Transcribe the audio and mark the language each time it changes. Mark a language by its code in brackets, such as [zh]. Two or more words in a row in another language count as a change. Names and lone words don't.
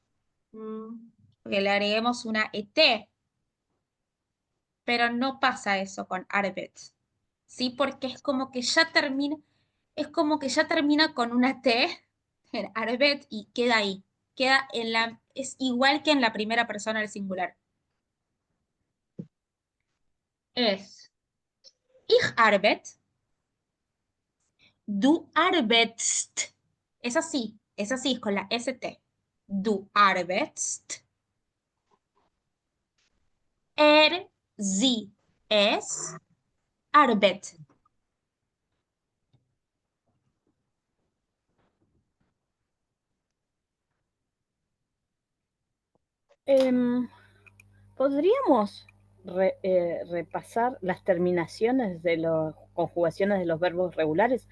[es] Porque le agreguemos una ET, pero no pasa eso con arbeit, ¿sí? Porque es como que ya termina con una T en arbeit y queda ahí, es igual que en la primera persona del singular. [yi] Es ich arbeit, du arbeitst, [es] es así, es con la ST. [yi] Du arbeitst, sie, es, arbeit. [es] ¿Podríamos repasar las terminaciones de las conjugaciones de los verbos regulares?